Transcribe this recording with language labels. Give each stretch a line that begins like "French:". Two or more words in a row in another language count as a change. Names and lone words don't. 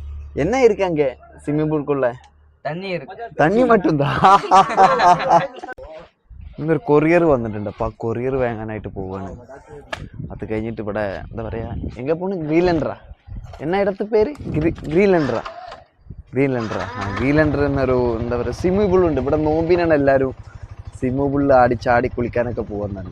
Tamil: என்ன இருக்கு அங்க ஸ்விம்மிங் பூல்குள்ள? தண்ணி இருக்கு. தண்ணி மட்டும்தான்.
Malayalam: ഇന്നൊരു കൊറിയർ വന്നിട്ടുണ്ട്. അപ്പോൾ ആ കൊറിയർ വാങ്ങാനായിട്ട് പോവാണ്. അത് കഴിഞ്ഞിട്ട് ഇവിടെ എന്താ പറയുക, എங்கே പോണ്? ഗ്രീൻലാൻഡറാ എന്നാ ഇടത്ത് പേര്? ഗ്രീൻലാൻഡറാ. ഗ്രീൻലാൻഡർ എന്നൊരു എന്താ പറയുക സ്വിമ്മിംഗ് പൂളുണ്ട്. ഇവിടെ നോമ്പിനാണ് എല്ലാവരും സ്വിമ്മിംഗ് പൂളിൽ ചാടി കുളിക്കാനൊക്കെ പോകുന്നുണ്ട്.